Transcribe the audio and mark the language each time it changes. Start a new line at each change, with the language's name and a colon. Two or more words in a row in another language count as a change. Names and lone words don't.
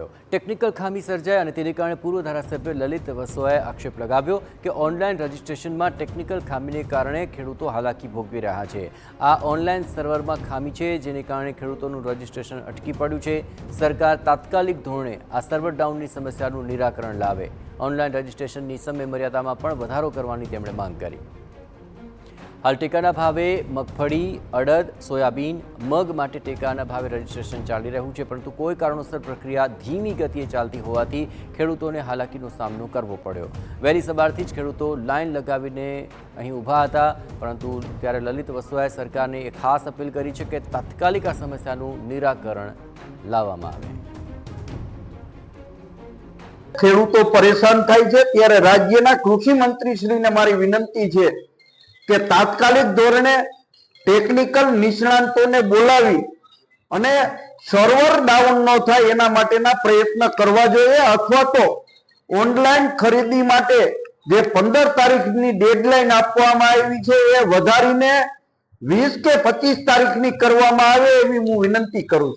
Gujarati: ટેકનિકલ ખામી સર્જાઈ અને તેને કારણે પૂર્વ ધારાસભ્ય લલિત વસોયાએ આક્ષેપ લગાવ્યો કે ઓનલાઈન રજીસ્ટ્રેશનમાં ટેકનિકલ ખામીને કારણે ખેડૂતો હાલાકી ભોગવી રહ્યા છે। આ ઓનલાઈન સર્વરમાં ખામી છે, જેને કારણે ખેડૂતોનું રજીસ્ટ્રેશન અટકી પડ્યું છે। સરકાર તાત્કાલિક ધોરણે આ સર્વર ડાઉનની સમસ્યાનું નિરાકરણ લાવે। ઓનલાઈન રજીસ્ટ્રેશનની સમય મર્યાદામાં પણ વધારો કરવાની તેમણે માંગ કરી। હાલ ટેકાના ભાવે મગફળી, અડદ, સોયાબીન, મગ માટે ટેકાના ભાવે રજીસ્ટ્રેશન ચાલી રહ્યું છે, પરંતુ કોઈ કારણોસર પ્રક્રિયા ધીમી ગતિએ ચાલતી હોવાથી ખેડૂતોને હાલાકીનો સામનો કરવો પડ્યો। વહેલી સવારથી જ ખેડૂતો લાઇન લગાવીને અહીં ઊભા હતા, પરંતુ ત્યારે લલિત વસોયાએ સરકારને એક ખાસ અપીલ કરી છે કે તાત્કાલિક આ સમસ્યાનું નિરાકરણ લાવવામાં આવે। ખેડૂતો પરેશાન થાય છે ત્યારે રાજ્યના કૃષિ મંત્રીશ્રીને મારી વિનંતી છે કે તાત્કાલિક ધોરણે ટેકનિકલ નિષ્ણાંતોને બોલાવી અને સર્વર ડાઉન ન થાય એના માટેના પ્રયત્ન કરવા જોઈએ, અથવા તો ઓનલાઈન ખરીદી માટે જે 15 તારીખની ડેડલાઈન આપવામાં આવી છે એ વધારીને 20 કે 25 તારીખની કરવામાં આવે એવી હું વિનંતી કરું છું।